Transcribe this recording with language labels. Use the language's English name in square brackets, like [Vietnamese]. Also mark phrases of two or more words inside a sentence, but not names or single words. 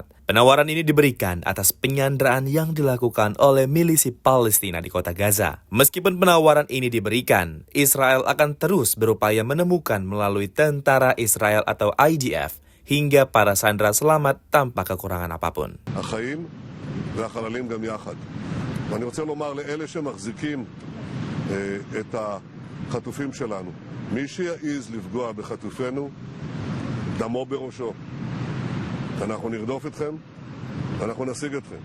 [Indonesian] Penawaran ini diberikan atas penyanderaan yang dilakukan oleh milisi Palestina di kota Gaza. Meskipun penawaran ini diberikan, Israel akan terus berupaya menemukan melalui tentara Israel atau IDF hingga para sandera selamat tanpa kekurangan apapun. [Hebrew] ואני רוצה לומר לאלה שמחזיקים את החטופים שלנו, מי שיעז לפגוע בחטופינו, דמו בראשו. אנחנו נרדוף אתכם, ואנחנו נשיג אתכם.